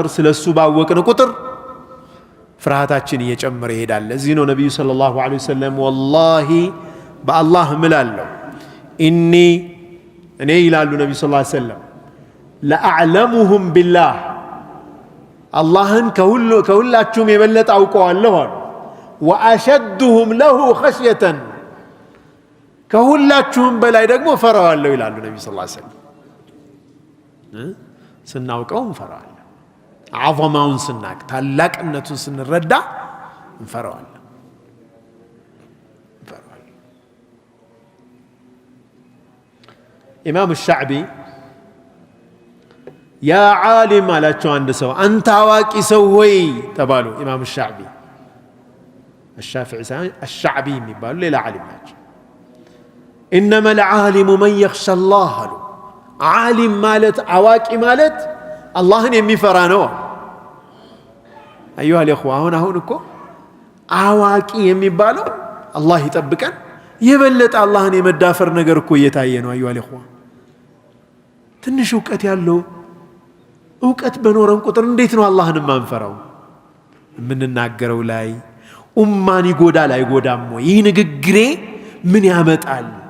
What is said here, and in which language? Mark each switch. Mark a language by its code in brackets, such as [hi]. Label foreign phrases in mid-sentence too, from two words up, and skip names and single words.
[am] ስለሱ ባወቅነው ቁጥር ፍርሃታችን እየጨመረ ይሄዳል ለዚህ ነው ነብዩ [ar] صلى الله عليه وسلم [am] ወላሂ በአላህ እምላለሁ ኢኒ እኔ ይላሉ ነብዩ [ar] صلى الله عليه وسلم لأعلمهم بالله [am] አላህን ከሁላችሁም የበለጠ አውቀዋለሁ አሉ [ar] وأشدهم له خشية [am] ከሁላችሁም በላይ ደግሞ ፈራዋለሁ ይላሉ ነብዩ [ar] صلى الله عليه وسلم [am] ስናውቀው እንፈራዋለን አዘማውን ስናቅ ታላቅነቱን ስንረዳ እንፈራዋለን ኢማም الشعبي [ar] يا عالم [am] አላቸው አንድ ሰው አንተ አዋቂ ሰው ሆይ ተባሉ ኢማም الشعبي الشافعي الشعبي የሚባሉ ሌላ ዓሊም ናቸው [ar] انما العالم من يخشى الله [am] ዓሊም ማለት አዋቂ ማለት አላህን የሚፈራ ነው [ar] أيها الإخوة [am] አሁን እኮ አዋቂ የሚባለው አላህ ይጠብቀን የበለጠ አላህን የመዳፈር ነገር እኮ እየታየ ነው [ar] أيها الإخوة [am] ትንሽ ዕውቀት ያለው ዕውቀት በኖረን ቁጥር እንዴት ነው አላህን ማንፈራው የምንናገረው ላይ ኡማን ይጎዳል አይጎዳም ወይ ይህ ንግግሬ ምን ያመጣል